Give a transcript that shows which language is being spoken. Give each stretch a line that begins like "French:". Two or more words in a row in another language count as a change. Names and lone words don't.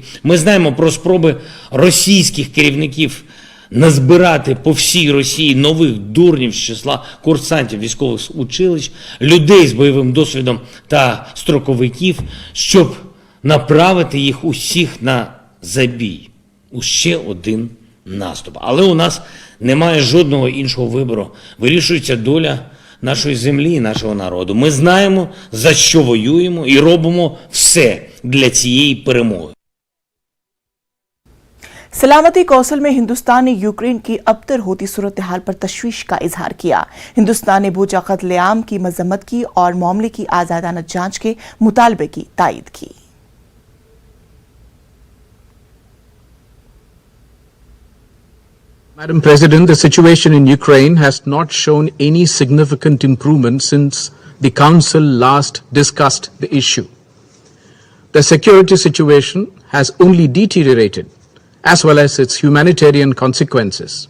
Ukrainian: Ми знаємо про спроби російських керівників назбирати по всій Росії нових дурнів з числа курсантів військових училищ, людей з бойовим досвідом та строковиків, щоб направити їх усіх на забій, у ще один наступ. Але у нас немає жодного іншого вибору. Вирішується доля нашої землі і нашого народу. Ми знаємо, за що воюємо і робимо все для цієї перемоги.
Urdu: سلامتی کونسل میں ہندوستان نے یوکرین کی ابتر ہوتی صورت حال پر تشویش کا اظہار کیا. ہندوستان نے بوچا قتل عام کی مذمت کی اور معاملے کی آزادانہ جانچ کے مطالبے کی تائید کی.
English: Madam President, the situation in Ukraine has not shown any significant improvement since the Council last discussed the issue. The security situation has only deteriorated, as well as its humanitarian consequences.